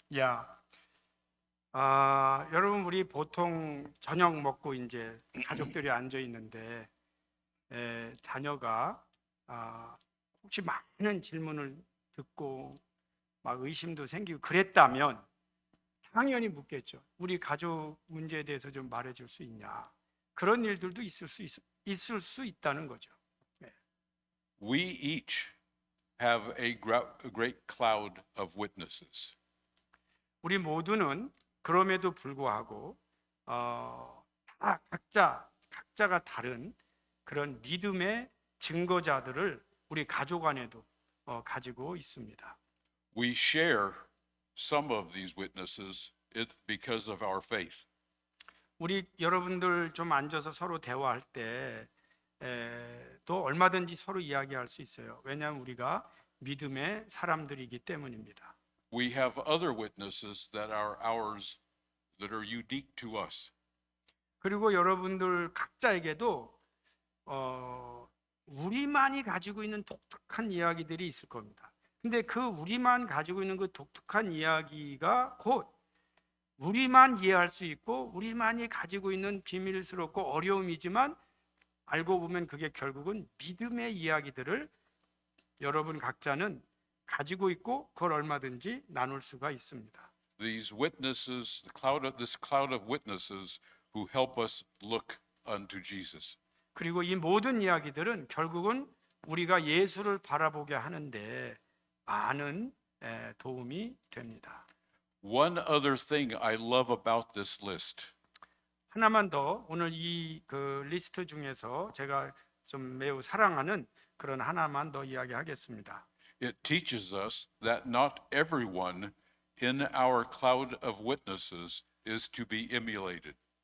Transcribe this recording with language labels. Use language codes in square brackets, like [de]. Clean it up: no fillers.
[ko] 야, 여러분 우리 보통 저녁 먹고 이제 가족들이 앉아 있는데 자녀가 혹시 많은 질문을 듣고 막 의심도 생기고 그랬다면 당연히 묻겠죠. 우리 가족 문제에 대해서 좀 말해줄 수 있냐? 그런 일들도 있을 수 있다는 거죠. [en] We each have a great cloud of witnesses. [ko] 우리 모두는 그럼에도 불구하고 다 각자가 다른 그런 믿음의 증거자들을 우리 가족 안에도 가지고 있습니다. [en] We share some of these witnesses because of our faith. [ko] 우리 여러분들 좀 앉아서 서로 대화할 때 또 얼마든지 서로 이야기할 수 있어요. 왜냐하면 우리가 믿음의 사람들이기 때문입니다. [en] We have other witnesses that are ours that are unique to us. [ko] 그리고 여러분들 각자에게도 우리만이 가지고 있는 독특한 이야기들이 있을 겁니다. 근데 그 우리만 가지고 있는 그 독특한 이야기가 곧 우리만 이해할 수 있고 우리만이 가지고 있는 비밀스럽고 어려움이지만 알고 보면 그게 결국은 믿음의 이야기들을 여러분 각자는 가지고 있고 그걸 얼마든지 나눌 수가 있습니다. [en] These witnesses, this cloud of witnesses who help us look unto Jesus. [ko] 그리고 이 모든 이야기들은 결국은 우리가 예수를 바라보게 하는데 많은 도움이 됩니다. [en] One other thing I love about this list. [ko] 하나만 더 오늘 이 그 리스트 중에서 제가 좀 매우 사랑하는 그런 하나만 더 이야기하겠습니다. [en] It teaches us that not everyone in our cloud of witnesses is to be emulated,